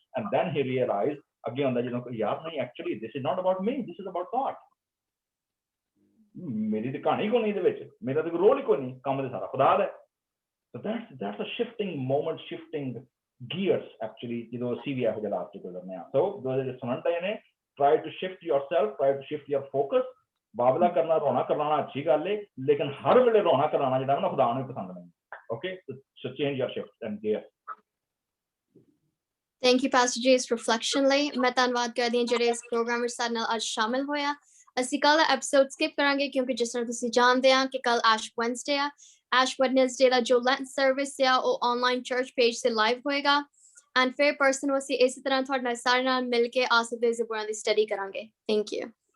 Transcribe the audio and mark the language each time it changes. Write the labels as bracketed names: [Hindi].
[English] and then he realise [Punjabi] ਅੱਗੇ ਹੁੰਦਾ ਜਦੋਂ ਕੋਈ ਯਾਰ ਨਹੀਂ, [English] Actually this is not about me, this is about God. [Punjabi] ਮੇਰੀ ਤੇ ਕਹਾਣੀ ਕੋਈ ਨਹੀਂ ਇਹਦੇ ਵਿੱਚ, ਮੇਰਾ ਤੇ ਕੋਈ ਰੋਲ ਹੀ ਕੋਈ ਨਹੀਂ, ਕੰਮ ਤੇ ਸਾਰਾ ਖੁਦਾ ਦਾ। [English] So that's a shifting moment, shifting gears actually [Punjabi] ਜਦੋਂ ਅਸੀਂ ਵੀ ਇਹੋ ਜਿਹੇ ਹਾਲਾਤ ਚ ਗੁਜ਼ਰਨੇ ਆ। ਸੋ ਜਿਹੜੇ ਸੁਣਨ ਪਏ ਨੇ, [English] try to shift yourself, try to shift your focus। [Punjabi] ਬਾਬਲਾ ਕਰਨਾ, ਰੋਣਾ ਕਰਵਾਉਣਾ ਅੱਛੀ ਗੱਲ ਹੈ, ਲੇਕਿਨ ਹਰ ਵੇਲੇ ਰੋਣਾ ਕਰਵਾਉਣਾ ਜਿਹੜਾ ਨਾ ਖੁਦਾ ਨੂੰ ਪਸੰਦ ਨਹੀਂ। [English] Okay, so change your shift and gear। Thank you Pastor J [Punjabi] ਇਸ ਰਿਫਲੈਕਸ਼ਨ ਲਈ। ਮੈਂ ਧੰਨਵਾਦ ਕਰਦੀ ਹਾਂ ਜਿਹੜੇ ਇਸ ਪ੍ਰੋਗਰਾਮ ਵਿੱਚ ਸਾਡੇ ਨਾਲ ਅੱਜ ਸ਼ਾਮਿਲ ਹੋਇਆ। ਅਸੀਂ ਕੱਲ ਐਪੀਸੋਡ ਸਕਿਪ ਕਰਾਂਗੇ ਕਿਉਂਕਿ ਜਿਸ ਤਰ੍ਹਾਂ ਤੁਸੀਂ ਜਾਣਦੇ ਆ ਕਿ ਕੱਲ ਐਸ਼ ਵੈਨਸਡੇ ਆ। ਐਸ਼ ਵੈਨਸਡੇ ਦਾ ਜੋ ਲੈਂਟ ਸਰਵਿਸ ਆ ਉਹ ਆਨਲਾਈਨ ਚਰਚ ਪੇਜ ਤੇ ਲਾਈਵ ਹੋਏਗਾ। ਐਂਡ ਫਿਰ ਪਰਸਨ ਅਸੀਂ ਇਸੇ ਤਰ੍ਹਾਂ ਤੁਹਾਡੇ ਨਾਲ ਸਾਰੇ ਨਾਲ ਮਿਲ ਕੇ ਆਸਦ ਦੇ ਜ਼ਬੂਰਾਂ ਦੀ ਸਟੱਡੀ ਕਰਾਂਗੇ। Thank you.